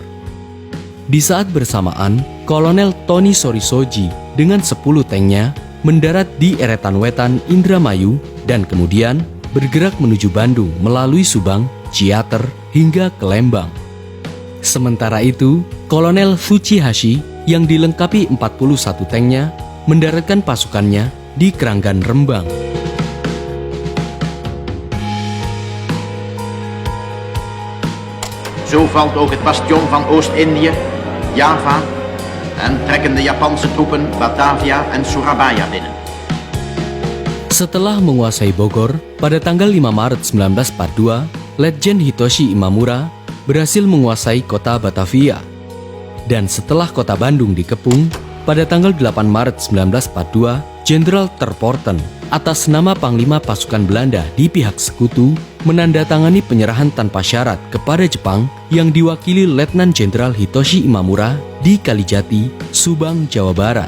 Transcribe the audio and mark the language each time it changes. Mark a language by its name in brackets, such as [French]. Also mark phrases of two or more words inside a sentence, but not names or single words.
[Indonesian] Di saat bersamaan, Kolonel Tony Sorisoji dengan 10 tanknya mendarat di eretan wetan Indramayu dan kemudian bergerak menuju Bandung melalui Subang, Ciater, hingga ke Lembang. Sementara itu, Kolonel Fujihashi yang dilengkapi 41 tanknya mendaratkan pasukannya di Keranggan Rembang. [Dutch] Zo valt ook het bastion van Oost-Indië, Java, en trekken de Japanse troepen Batavia en Surabaya binnen. [Indonesian] Setelah menguasai Bogor, pada tanggal 5 Maret 1942, Letjen Hitoshi Imamura berhasil menguasai kota Batavia. Dan setelah kota Bandung dikepung, pada tanggal 8 Maret 1942, Jenderal Terporten atas nama Panglima Pasukan Belanda di pihak sekutu menandatangani penyerahan tanpa syarat kepada Jepang yang diwakili Letnan Jenderal Hitoshi Imamura di Kalijati, Subang, Jawa Barat.